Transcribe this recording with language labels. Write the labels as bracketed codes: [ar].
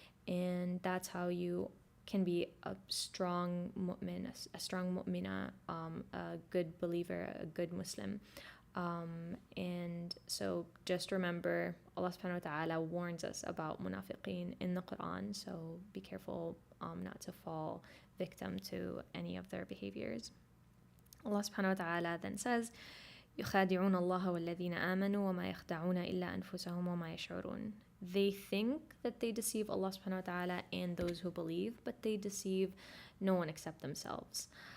[en] And that's how you can be a strong mu'min, a strong mu'mina, a good believer, a good Muslim. And so just remember, Allah subhanahu wa ta'ala warns us about munafiqeen in the Quran, so be careful not to fall victim to any of their behaviors. Allah subhanahu wa ta'ala then says, [ar] يخادعون الله والذين آمنوا وما يخدعون إلا أنفسهم وما يشعرون. [en] They think that they deceive Allah subhanahu wa ta'ala and those who believe, but they deceive no one except themselves.